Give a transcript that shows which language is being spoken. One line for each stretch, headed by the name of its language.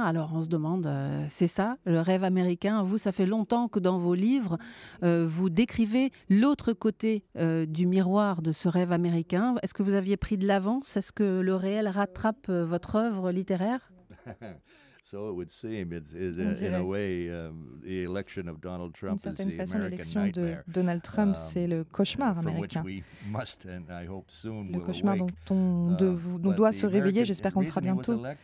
French: Alors on se demande, c'est ça, le rêve américain ? Vous, ça fait longtemps que dans vos livres, vous décrivez l'autre côté du miroir de ce rêve américain. Est-ce que vous aviez pris de l'avance ? Est-ce que le réel rattrape votre œuvre littéraire ?
English: So it would seem, in a way, the election of Donald Trump is the American nightmare.
French: Donald Trump, c'est le cauchemar américain. Le cauchemar dont on doit se réveiller, j'espère qu'on le fera bientôt.